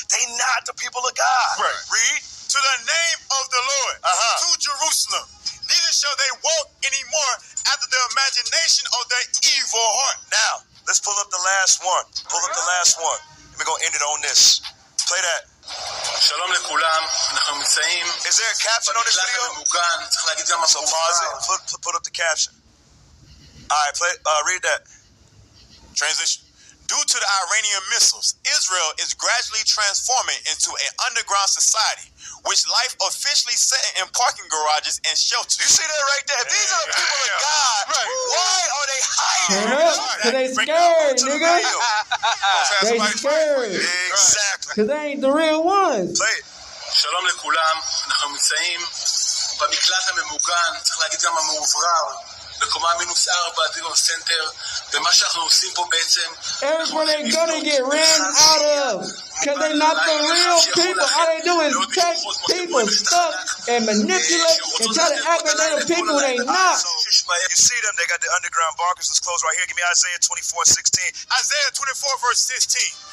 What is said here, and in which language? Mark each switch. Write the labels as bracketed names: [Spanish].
[English] They not the people of God. Right. Read. To the name of the Lord. To Jerusalem. Neither shall they walk anymore after the imagination of their evil heart. Now, let's pull up the last one. Pull up the last one. We're going to end it on this. Play that. [Hebrew] Shalom לכולם, אנחנו נמצאים. [English] Is there a caption on this video? [Hebrew] במוגן, צריך להגיד גם [English] So pause it. Put up the caption. All right, read that. Transition. Due to the Iranian missiles, Israel is gradually transforming into an underground society, which life officially set in parking garages and shelters. You see that right there? These are the people of God. Right. Why are they hiding? Cause they scared, nigga. They scared. Exactly. Cause they ain't the real ones. Play it. [Hebrew] שלום לכולם, אנחנו נמצאים במקלט הממוגן, צריך להגיד גם המאוברר. בקומה -4, דיגון סנטר, ומה שאנחנו עושים פה בעצם... [English] Everywhere they go, they get ran out of. Because they're not the real people. All they do is take people's stuff and manipulate and try to act like they're the people they not. You see them, they got the underground bunkers. Let's close right here. Give me Isaiah 24:16. Isaiah 24, verse 16.